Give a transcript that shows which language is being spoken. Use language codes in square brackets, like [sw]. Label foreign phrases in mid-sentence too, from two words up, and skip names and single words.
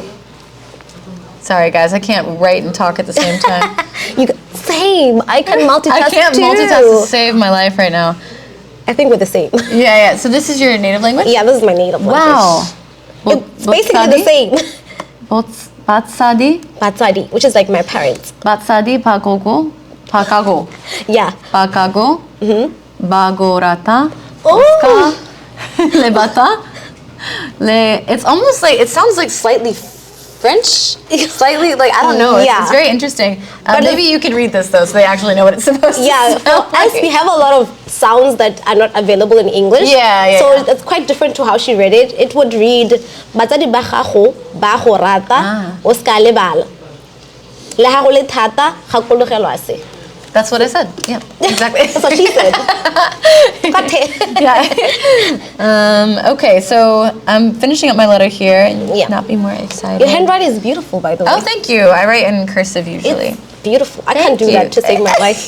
[en] Sorry, guys, I can't write and talk at the same time. Same. I can multitask I can't too. multitask to save my life right now. I think we're the same. Yeah. So this is your native language? Yeah, this is my native language. Wow. It's basically the same. Batsadi? Batsadi, which is like my parents. [tn] Batsadi Pagogo? Pakago. [en] Yeah. [tn] Pakago. Bagorata. [en] Oh. Lebata. It's almost like, it sounds like slightly French? Slightly, like, I don't know. It's very interesting. But maybe you could read this, though, so they actually know what it's supposed to Yeah, for us, we have a lot of sounds that are not available in English. So it's quite different to how she read it. It would read, [tn] Batsadi ba gago, ba go rata, o ska lebala. Le gago le thata, gakologelwa se. [en] That's what I said. Yeah, exactly. That's what she said. Okay, so I'm finishing up my letter here and not be more excited. Your handwriting is beautiful, by the way. Oh, thank you. I write in cursive usually. It's beautiful. I can't do that to save my life.